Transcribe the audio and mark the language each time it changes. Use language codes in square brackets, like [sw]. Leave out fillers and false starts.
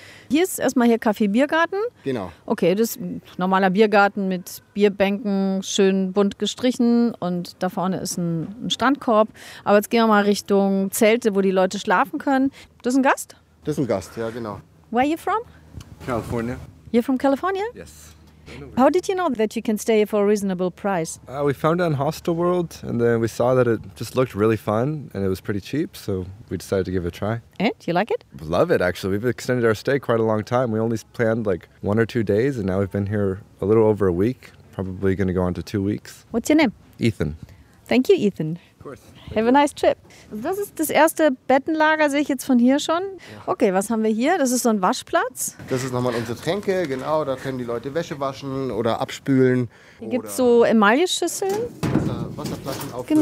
[de] Hier ist erstmal hier Café Biergarten. Genau. Okay, das ist ein normaler Biergarten mit Bierbänken, schön bunt gestrichen und da vorne ist ein Strandkorb. Aber jetzt gehen wir mal Richtung Zelte, wo die Leute schlafen können. Das ist ein Gast? Das ist ein Gast, ja genau. [en] Where are you from? California. You're from California? Yes. How did you know that you can stay for a reasonable price? We found it on Hostelworld and then we saw that it just looked really fun and it was pretty cheap, so we decided to give it a try. And? You like it? Love it, actually. We've extended our stay quite a long time. We only planned like 1 or 2 days and now we've been here a little over a week, probably going to go on to 2 weeks. What's your name? Ethan. Thank you, Ethan. Of course. Have a nice trip. [de] Das ist das erste Bettenlager, sehe ich jetzt von hier schon. Okay, was haben wir hier? Das ist so ein Waschplatz. Das ist nochmal unsere Tränke, genau. Da können die Leute Wäsche waschen oder abspülen. Hier gibt es so Emailleschüsseln. Wasserflaschen auffüllen.